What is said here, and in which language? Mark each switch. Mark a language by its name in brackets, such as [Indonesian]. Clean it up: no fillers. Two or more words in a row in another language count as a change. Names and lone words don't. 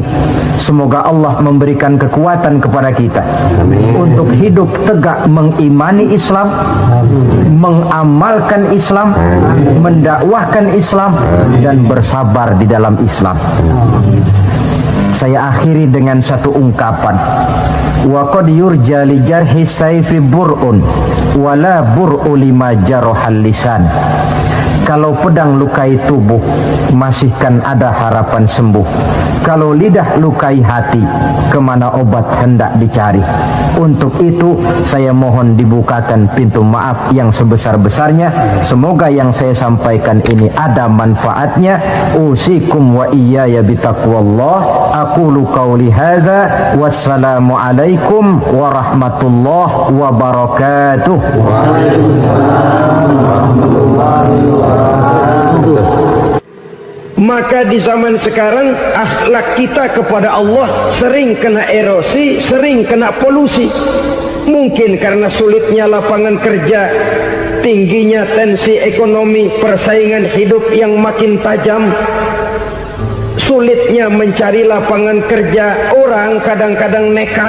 [Indonesian] Semoga Allah memberikan kekuatan kepada kita untuk hidup tegak mengimani Islam, mengamalkan Islam, mendakwahkan Islam, dan bersabar di dalam Islam. Saya akhiri dengan satu ungkapan. [Arabic] وقد يرجى لجرح السيف برء ولا برء لما جرح اللسان. [Indonesian] Kalau pedang lukai tubuh, masihkan ada harapan sembuh. Kalau lidah lukai hati, kemana obat hendak dicari? Untuk itu, saya mohon dibukakan pintu maaf yang sebesar-besarnya. Semoga yang saya sampaikan ini ada manfaatnya. [Arabic] أوصيكم وإياي بتقوى الله. أقول قولي هذا. والسلام عليكم ورحمة الله وبركاته. وعليكم السلام ورحمة الله وبركاته. [Indonesian] Maka di zaman sekarang akhlak kita kepada Allah sering kena erosi, sering kena polusi. Mungkin karena sulitnya lapangan kerja, tingginya tensi ekonomi, persaingan hidup yang makin tajam, sulitnya mencari lapangan kerja, orang kadang-kadang nekat.